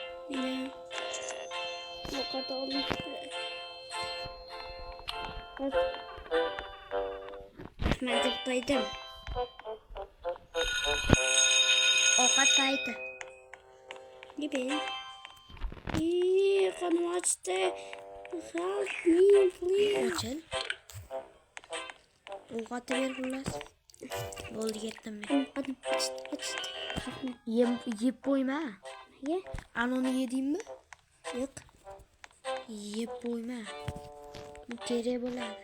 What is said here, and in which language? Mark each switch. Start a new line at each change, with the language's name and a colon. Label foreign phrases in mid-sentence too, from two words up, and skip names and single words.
Uzbek: Men ovqat oldim. Men deb qo'ydim. Ovqat payti. Nima? Qonim ochdi.
English: Help me, please.
Uzbek: Ochil. Ovqat ber xullas. Bo'ldi, ketdim men. Qonim ochdi. Yeb qo'yma. Ye? Anoni yedingmi? Yo'q. Yeb qo'yma. Bu kerak bo'ladi.